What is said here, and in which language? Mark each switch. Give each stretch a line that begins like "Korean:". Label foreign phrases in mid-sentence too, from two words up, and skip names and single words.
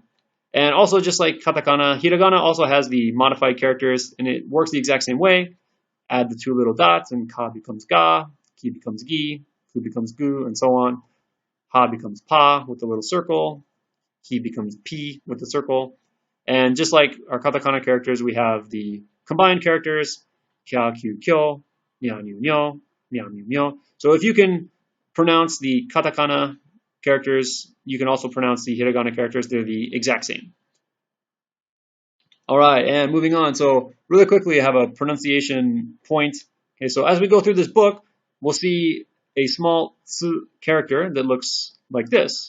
English: And also, just like katakana, hiragana also has the modified characters, and it works the exact same way. Add the two little dots, and ka becomes ga, ki becomes gi, ku becomes gu, and so on. Ha becomes pa with the little circle, ki becomes pi with the circle. And just like our katakana characters, we have the combined characters,
Japanese: kya, kyu, kyo, nya, nyu, nyo, mya, myu, myo.
English: So if you can pronounce the katakana characters you can also pronounce the hiragana characters. They're the exact same. All right, and moving on. So really quickly, I have a pronunciation point. Okay, so as we go through this book, we'll see a small tsu character that looks like this.